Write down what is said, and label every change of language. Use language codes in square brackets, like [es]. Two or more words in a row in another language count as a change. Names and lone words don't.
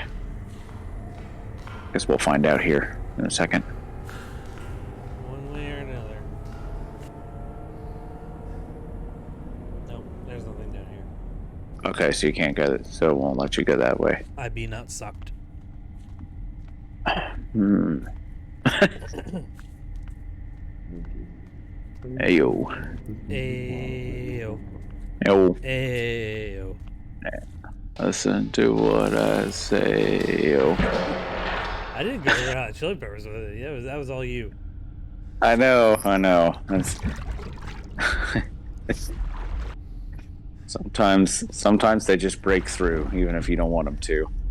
[en] Guess we'll find out here in a second. one way or another. Nope, there's nothing down here. Okay, so you can't go, so it won't let you go that way. I be not sucked. Ayo. Ayo. Yo. Ayo. Listen to what I say. Yo. I didn't go Red Hot Chili Peppers with it. Yeah, that was all you. I know. That's... Sometimes they just break through, even if you don't want them to.